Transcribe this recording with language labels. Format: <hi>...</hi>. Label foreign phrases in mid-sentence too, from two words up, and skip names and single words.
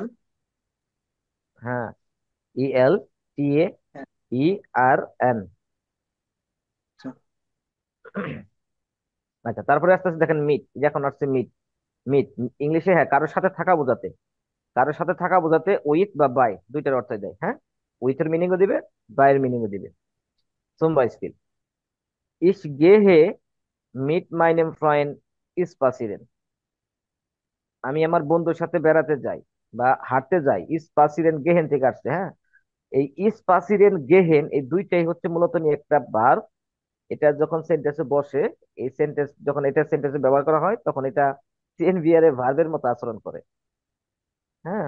<bn>হ্যাঁ, ELTAERN। আচ্ছা, তারপরে আস্তে আস্তে দেখেন মিট, এখন আসছে মিট। মিট ইংলিশে হ্যাঁ কারোর সাথে থাকা বোঝাতে, কারোর সাথে থাকা বোঝাতে উইথ বা বাই দুইটার অর্থই দেয়। হ্যাঁ, উইথ এর মিনিংও দিবে, বাইয়ের মিনিংও দিবে।</bn> <de>zum Beispiel ich gehe mit meinem Freund spazieren,</de> <bn>আমি আমার বন্ধুর সাথে বেড়াতে যাই বা হাঁটতে যাই।</bn> <de>spazieren gehen</de> <bn>থেকে আসছে, হ্যাঁ। এই</bn> <de>spazieren gehen</de> <bn>এই দুইটাই হচ্ছে মূলত নিয়ে একটা ভার্ব। এটা যখন সেন্টেন্সে বসে, এই সেন্টেন্স যখন এটা সেন্টেন্সে ব্যবহার করা হয় তখন এটা সিএনভিআর ভার্বের মতো আচরণ করে, হ্যাঁ।</bn>